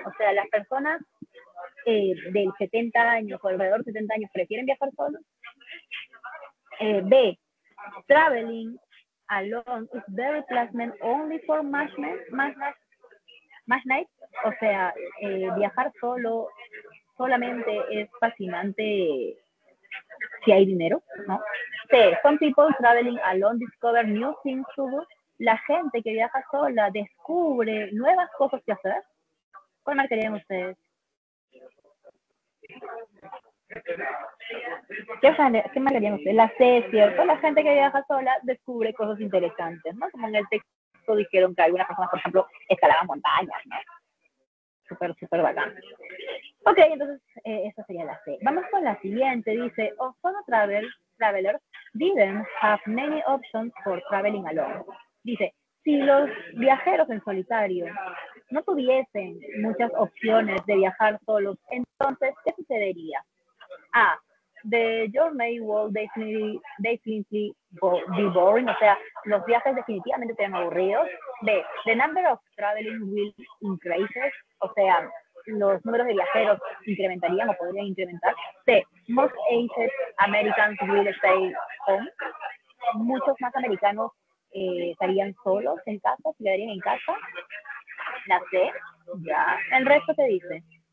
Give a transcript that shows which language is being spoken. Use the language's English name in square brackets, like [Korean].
[Spanish] O sea, las personas del 70 años o alrededor de 70 años prefieren viajar solos. [English] B, traveling alone is very pleasant only for match night. [Spanish] O sea, viajar solamente es fascinante si hay dinero, ¿no? [English] C, some people traveling alone discover new things to do. [Spanish] La gente que viaja sola descubre nuevas cosas que hacer. ¿Cuál marcarían ustedes? ¿Qué marcarían ustedes? La C, ¿cierto? La gente que viaja sola descubre cosas interesantes, ¿no? Como en el texto dijeron que algunas personas, por ejemplo, escalaban montañas, ¿no? Súper bacán. Ok, entonces esa sería la C. Vamos con la siguiente. [English] Dice, solo travelers didn't have many options for traveling alone. [Spanish] Dice, si los viajeros en solitario no tuviesen muchas opciones de viajar solos, entonces, ¿qué sucedería? [English] A, the journey will definitely be boring. [Spanish] O sea, los viajes definitivamente serían aburridos. [English] B, the number of traveling will increase. [Spanish] O sea, los números de viajeros incrementarían o podrían incrementar. [English] C, most aged Americans will stay home. [Spanish] Muchos más americanos estarían solos en casa, se quedarían en casa. La C, ya. El resto te dice.